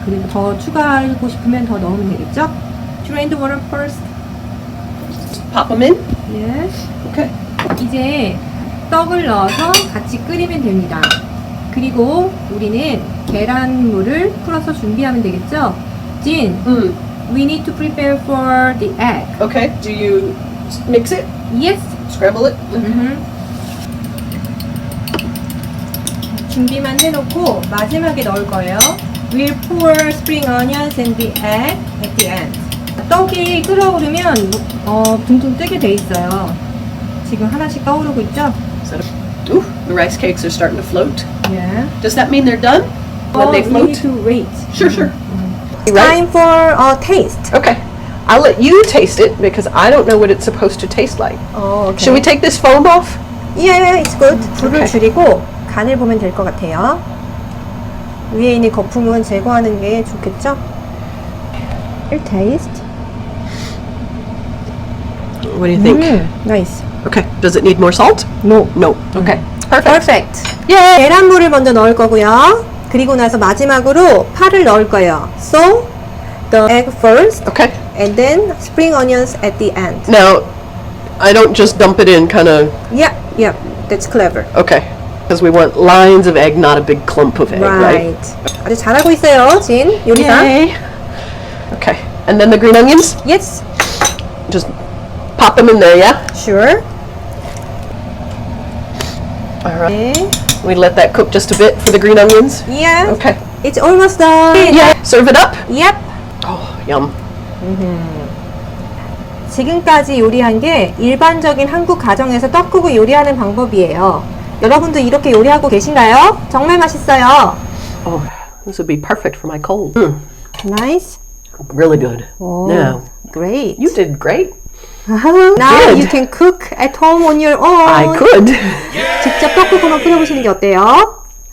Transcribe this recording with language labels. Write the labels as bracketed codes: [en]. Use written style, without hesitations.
[ko] 그리고 더 추가하고 싶으면 더 넣으면 되겠죠? [en] Drain the water first. Pop them in? Yes. Okay. [ko] 이제 떡을 넣어서 같이 끓이면 됩니다. 그리고 우리는 계란물을 풀어서 준비하면 되겠죠? [en] 진, we need to prepare for the egg. Okay. Do you mix it? Yes. Scramble it? [ko] 준비만 해놓고 마지막에 넣을 거예요. [en] We'll pour spring onions and the egg at the end. [ko] 떡이 끓어오르면 둥둥 뜨게 돼 있어요. 지금 하나씩 떠오르고 있죠? [en] Ooh, the rice cakes are starting to float. Yeah. Does that mean they're done? When they We float? need to wait. Sure, sure. Time for a taste. Okay. I'll let you taste it because I don't know what it's supposed to taste like. Oh, okay. Should we take this foam off? Yeah, it's good. [ko] 불을 [en] Okay. [ko] 줄이고 간을 보면 될 것 같아요. 위에 있는 거품은 제거하는 게 좋겠죠? [en] It tastes. What do you think? Nice. Okay. Does it need more salt? No. No. Okay. Perfect. Yay! [ko] 계란물을 먼저 넣을 거고요. 그리고 나서 마지막으로 파를 넣을 거예요. [en] So, the egg first, Okay. and then spring onions at the end. Now, I don't just dump it in kind of, Yeah, that's clever. okay. Because we want lines of egg, not a big clump of egg, right? [ko] 아주 잘하고 있어요, 진 요리사. [en] Yay. Okay. And then the green onions? Yes, Just pop them in there, yeah? sure. All right. [ko] 네. [en] We let that cook just a bit for the green onions? Yeah, Okay. it's almost done. Yeah. Serve it up? Yep. Oh, yum. [ko] 지금까지 요리한 게 일반적인 한국 가정에서 떡국을 요리하는 방법이에요. 여러분도 이렇게 요리하고 계신가요? 정말 맛있어요. [en] Oh, this would be perfect for my cold. Nice. Really good. Oh, Now, great. you did great. Now Good. you can cook at home on your own. I could. [ko] 직접 떡국 한번 끓여보시는 게 어때요?